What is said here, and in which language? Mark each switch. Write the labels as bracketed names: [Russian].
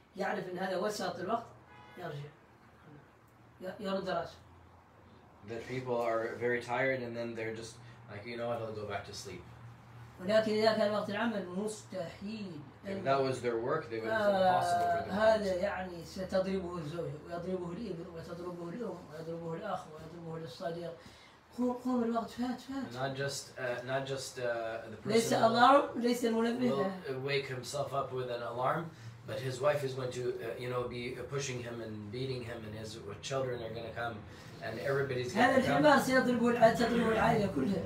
[Arabic] يعرف إن هذا وسط الوقت يرجع يرد رأسه. [English] That people are very tired and then they're just like, you know what, I'll go back to sleep. [Arabic] ولكن إذا كان وقت العمل مستحيل. [English] If that was their work, they would have impossible for them. [Arabic] هذا يعني ستضربه الزوجة ويضربه الابن وتضربه الأم ويضربه الأخ ويضربه الصديق. قوم الوقت فات. [English] Not just the person [Arabic] ليس alarm ليس المنبه. [English] will wake himself up with an alarm, but his wife is going to be pushing him and beating him, and his children are going to come, and everybody's going to come. [Arabic] هذا الحمار تضربه العائلة كلها.